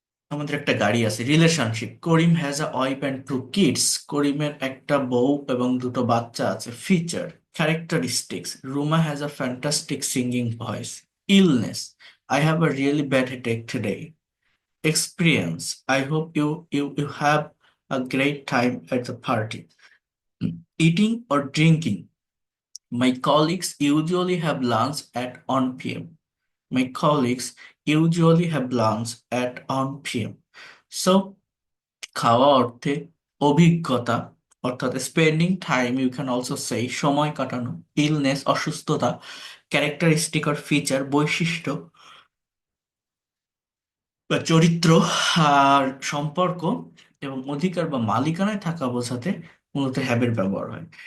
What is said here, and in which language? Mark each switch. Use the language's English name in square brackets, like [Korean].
[Bangla] আমাদের একটা গাড়ি আছে। Relationship, [English] Karim has a wife and two kids, [Bangla] করিমের একটা বউ এবং দুটো বাচ্চা আছে। [English] Feature, characteristics, Ruma has a fantastic singing voice. Illness, I have a really bad headache today. Experience, I hope you have a great time at the party. Eating or drinking, my colleagues usually have lunch at 1 p.m. My colleagues usually have lunch at 1 p.m. [Bangla] So, খাওয়া অর্থে অভিজ্ঞতা, অর্থাৎ spending time, [English] you can also say [Bangla] সময় কাটানো। Illness, অসুস্থতা। Characteristic আর feature, বৈশিষ্ট্য বা চরিত্র। আর সম্পর্ক এবং অধিকার বা মালিকানায় থাকা বোঝাতে মূলত হ্যাবের ব্যবহার হয়।